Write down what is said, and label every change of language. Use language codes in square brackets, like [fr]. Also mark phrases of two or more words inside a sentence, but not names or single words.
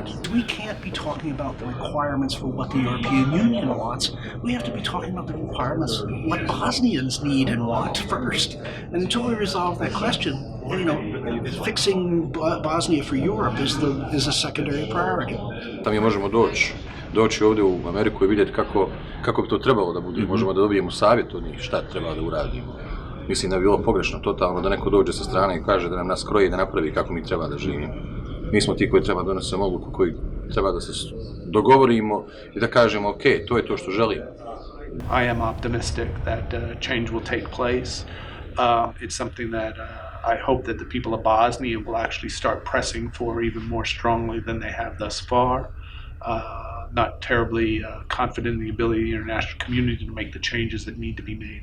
[en] We can't be talking about the requirements for what the European Union wants. We have to be talking about the requirements, what Bosnians need and want first. And until we resolve that question, fixing Bosnia for Europe is a secondary priority. [bs] Mi možemo doći ovdje u Ameriku i vidjeti kako bi to trebalo da bude. Možemo da dobijemo savjet od njih šta treba da uradimo. Mislim da bi bilo pogrešno totalno da neko dođe sa strane i kaže da nam nas kroji, da napravi kako mi treba da živimo. Mi smo ti koji treba donosimo odluku, koji treba da se dogovorimo i da kažemo ok, to je to što želimo. [en] I am optimistic that change will take place. It's something that I hope that the people of Bosnia will actually start pressing for even more strongly than they have thus far. Not terribly confident in the ability of the international community to make the changes that need to be made.